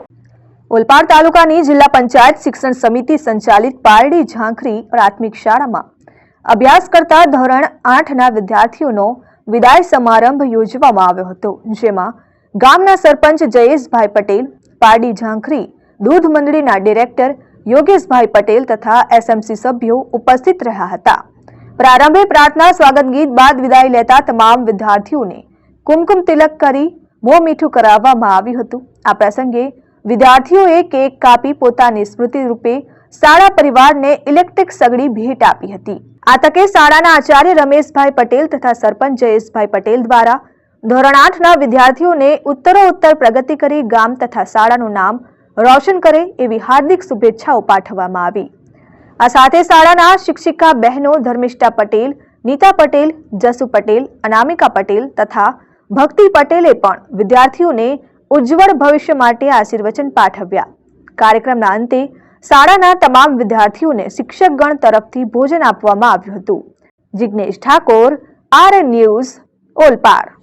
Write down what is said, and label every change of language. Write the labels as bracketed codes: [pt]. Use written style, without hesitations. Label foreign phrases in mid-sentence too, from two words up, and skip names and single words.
[gu] ઓલપાડ તાલુકાની જિલ્લા પંચાયત શિક્ષણ સમિતિ સંચાલિત પારડી ઝાંખરી પ્રાથમિક શાળામાં અભ્યાસ કરતા ધોરણ 8ના વિદ્યાર્થીઓનો વિદાય સમારંભ યોજવામાં આવ્યો હતો, જેમાં ગામના સરપંચ જયેશભાઈ પટેલ, પારડી ઝાંખરી દૂધ મંડળીના ડિરેક્ટર યોગેશભાઈ પટેલ તથા એસએમસી સભ્યો ઉપસ્થિત રહ્યા હતા। પ્રારંભે પ્રાર્થના સ્વાગત ગીત બાદ વિદાઈ લેતા તમામ વિદ્યાર્થીઓ ને કુમકુમ તિલક કરી મોં મીઠું કરાવવામાં આવ્યું હતું। આ પ્રસંગે વિદ્યાર્થીઓએ કેક કાપી પોતાની સ્મૃતિ રૂપે શાળા પરિવારને ઇલેક્ટ્રિક સગડી ભેટ આપી હતી। આ તકે શાળાના આચાર્ય રમેશભાઈ પટેલ તથા સરપંચ જયેશભાઈ પટેલ દ્વારા ધોરણ 8ના વિદ્યાર્થીઓને ઉત્તરોત્તર પ્રગતિ કરી ગામ તથા શાળાનું નામ રોશન કરે એવી હાર્દિક શુભેચ્છાઓ પાઠવવામાં આવી। આ સાથે શાળાના શિક્ષિકા બહેનો ધર્મિષ્ઠા પટેલ, નીતા પટેલ, જસુ પટેલ, અનામિકા પટેલ તથા ભક્તિ પટેલે પણ વિદ્યાર્થીઓને ઉજ્જવળ ભવિષ્ય માટે આશીર્વચન પાઠવ્યા। કાર્યક્રમના અંતે શાળાના તમામ વિદ્યાર્થીઓને શિક્ષકગણ તરફથી ભોજન આપવામાં આવ્યું હતું। जिग्नेश ठाकोर, आरएन न्यूज, ओलपाड।